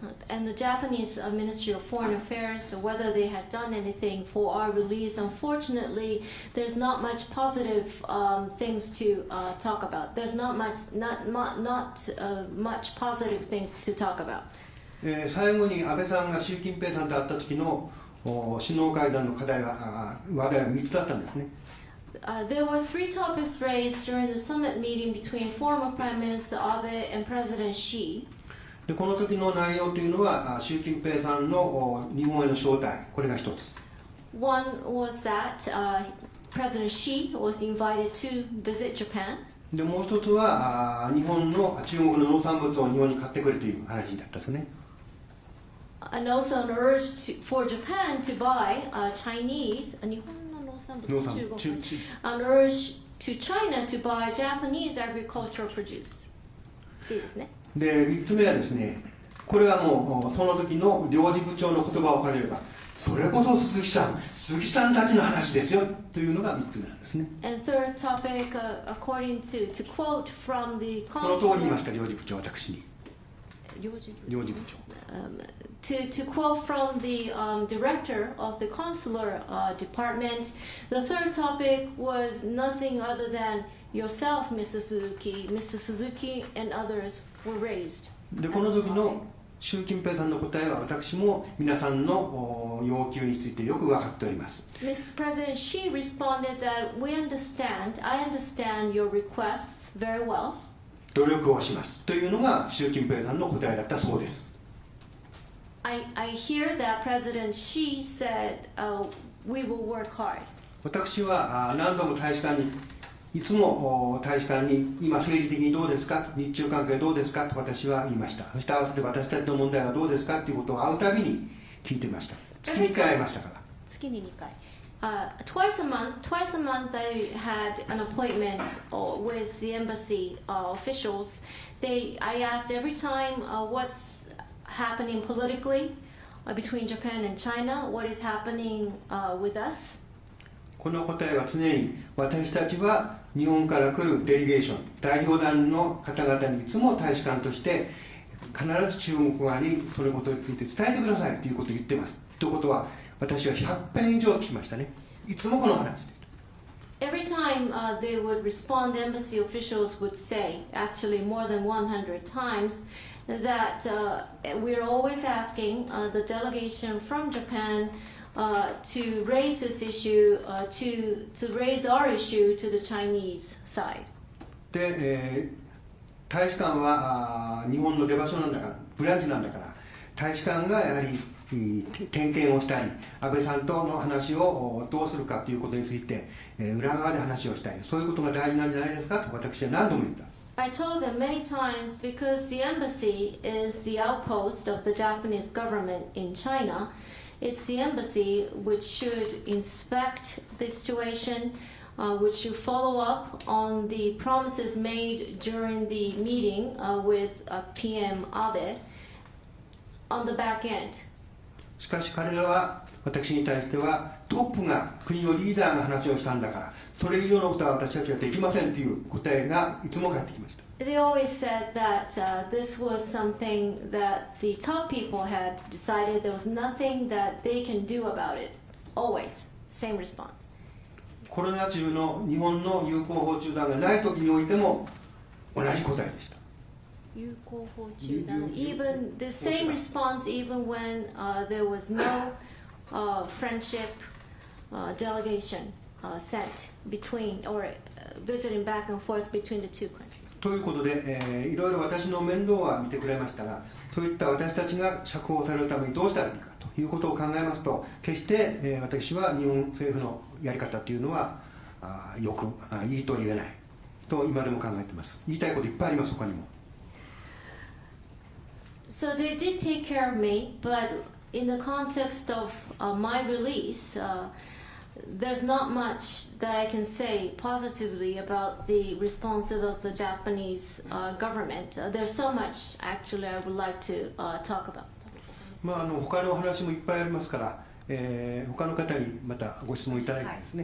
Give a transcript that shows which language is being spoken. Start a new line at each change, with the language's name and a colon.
English: And the Japanese Ministry of Foreign Affairs, whether they had done anything for our release, unfortunately, there's not much positive things to talk about. There's not much positive things to talk about.
Japanese: 最後に安倍さんが習近平さんと会った時の首脳会談の話題は3つだったんですね。
English: There were 3 topics raised during the summit meeting between former Prime Minister Abe and President Xi.
Japanese: でこの時の内容というのは習近平さんの日本への招待、これが一つ。
English: One was that President Xi was invited to visit Japan.
Japanese: でもう一つは中国の農産物を日本に買ってくれという話だったですね。
English: And also an urge for Japan to buy Chinese,
Japanese: 日本の農産物、中国、
English: an urge to China to buy Japanese agricultural produce.
Japanese: いいですね。で3つ目はですね、これはもうその時の領事部長の言葉を借りれば、それこそ鈴木さんたちの話ですよというのが3つ目なんですね。
English: And third topic, according to quote from the
Japanese: この通り言いました、領事部長、私に。領事部長。
English: To quote from the director of the consular department, the third topic was nothing other than yourself, Mr. Suzuki, and others were raised.
Japanese: でこの時の習近平さんの答えは私も皆さんの要求についてよく分かっております。
English: Mr. President Xi responded that I understand your requests very well.
Japanese: 努力をしますというのが習近平さんの答えだったそうです。
English: I hear that President Xi said, we will work hard.
Japanese: 私は何度も大使館にいつも大使館に今政治的にどうですか、日中関係どうですかと私は言いました。そして合わせて私たちの問題はどうですかということを会うたびに聞いてました。月に1回会いましたから。月に2回。
English: Twice a month I had an appointment with the embassy officials. I asked every time what's happening politically between Japan and China, what is happening with us.
Japanese: この答えは常に私たちは日本から来るデリゲーション、代表団の方々にいつも大使館として必ず中国側にそのことについて伝えてくださいということを言ってます。ということは私は100遍以上聞きましたね。いつもこの話で。
English: Every time they would respond, embassy officials would say, actually more than 100 times, that we're always asking the delegation from Japan to raise this issue, to raise our issue to the Chinese side.
Japanese: で、大使館は日本の出場所なんだから、ブランチなんだから、大使館がやはり点検をしたり、安倍さんとの話をどうするかということについて、裏側で話をしたり、そういうことが大事なんじゃないですかと私は何度も言った。
English: I told them many times because the embassy is the outpost of the Japanese government in China. It's the embassy which should inspect the situation, which should follow up on the promises made during the meeting with PM Abe on the back end.
Japanese: しかし彼らは私に対してはトップが国のリーダーが話をしたんだからそれ以上のことは私たちはできませんという答えがいつも返ってきました。
English: they always said that this was something that the top people had decided. There was nothing that they can do about it. Always, same response.
Japanese: コロナ中の日本の友好訪中団がない時においても同じ答えでした。
English: Even the same response, even when there was no friendship delegation sent between or visiting back and forth between the two countries.
Japanese: ということで、いろいろ私の面倒は見てくれましたが、そういった私たちが釈放されるためにどうしたらいいかということを考えますと、決して、私は日本政府のやり方というのはよくいいと言えないと今でも考えています。言いたいこといっぱいあります、他にも。
English: So they did take care of me, but in the context of my release, there's not much that I can say positively about the responses of the Japanese government. There's so much actually I would like to talk about.
Japanese: 他の話もいっぱいありますから、他の方にまたご質問いただいてですね。